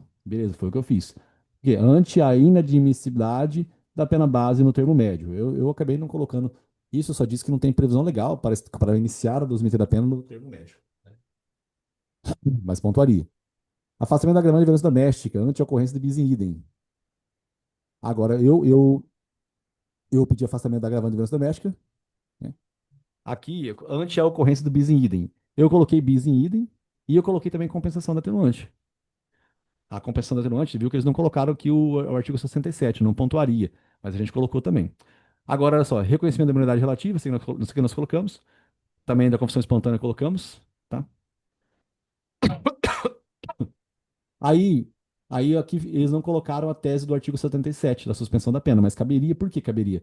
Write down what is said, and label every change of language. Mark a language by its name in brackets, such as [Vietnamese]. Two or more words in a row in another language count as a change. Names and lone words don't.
[Portuguese] Beleza, foi o que eu fiz. Porque ante a inadmissibilidade da pena base no termo médio. Eu acabei não colocando isso, eu só disse que não tem previsão legal para iniciar a dosimento da pena no termo médio. Mas pontuaria. Afastamento da agravante de violência doméstica, ante a ocorrência de [Latin] bis in idem. [Portuguese] Agora, eu pedi afastamento da agravante de violência doméstica, né? Aqui, ante a ocorrência do [Latin] bis in idem. [Portuguese] Eu coloquei [Latin] bis in idem [Portuguese] e eu coloquei também compensação da atenuante. A compensação da atenuante, viu que eles não colocaram aqui o artigo 67, não pontuaria, mas a gente colocou também. Agora, olha só, reconhecimento da imunidade relativa, isso que nós colocamos, também da confissão espontânea colocamos, tá? Aí, aí aqui eles não colocaram a tese do artigo 77, da suspensão da pena, mas caberia, por que caberia?